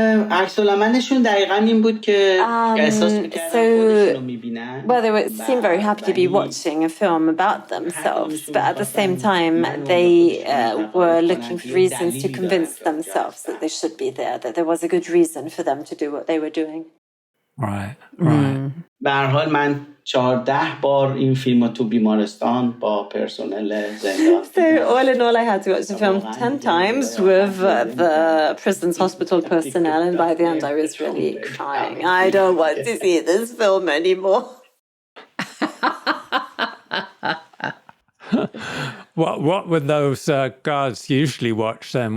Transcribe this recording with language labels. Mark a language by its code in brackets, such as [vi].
[fa] عکس العملشون دقیقاً این بود که احساس می‌کردن خودشون رو می‌بینن. [en] Well, they seemed very happy to be watching a film about themselves, but at the same time, they were looking for reasons to convince themselves that they should be there, that there was a good reason for them to do what they were doing. Right. [fa] به هر حال من 14 بار این فیلم رو تو بیمارستان با پرسنل زندان. [en] So all in all, I had to watch the film 10 times with the prison's hospital personnel, and by the end I was really crying. I don't want to see this film anymore. What would those guards usually watch then?